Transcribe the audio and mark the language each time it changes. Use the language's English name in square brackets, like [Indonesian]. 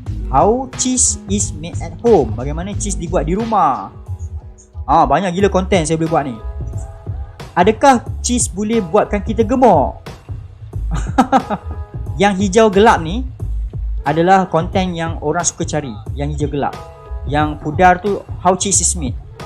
[English] How cheese is made at home. [Malay] Bagaimana cheese dibuat di rumah. Banyak gila konten saya boleh buat ni. Adakah cheese boleh buatkan kita gemuk? Yang hijau gelap ni adalah konten yang orang suka cari. Yang hijau gelap. Yang pudar tu [English] how cheese is made.